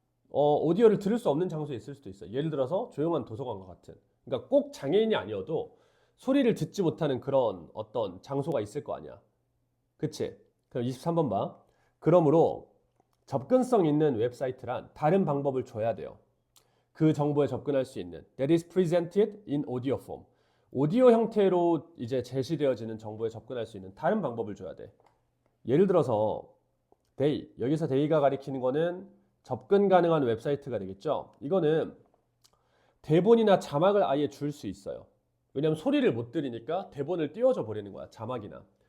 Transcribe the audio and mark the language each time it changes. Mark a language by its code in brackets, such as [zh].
[ko] 오디오를 들을 수 없는 장소에 있을 수도 있어. 예를 들어서 조용한 도서관과 같은. 그러니까 꼭 장애인이 아니어도 소리를 듣지 못하는 그런 어떤 장소가 있을 거 아니야. 그치? 그럼 23번 봐. 그러므로 접근성 있는 웹사이트란 다른 방법을 줘야 돼요. 그 정보에 접근할 수 있는 [en] that is presented in audio form. [ko] 오디오 형태로 이제 제시되어지는 정보에 접근할 수 있는 다른 방법을 줘야 돼. 예를 들어서 they, 여기서 they가 가리키는 거는 접근 가능한 웹사이트가 되겠죠. 이거는 대본이나 자막을 아예 줄 수 있어요. 왜냐하면 소리를 못 들으니까 대본을 띄워줘 버리는 거야. 자막이나.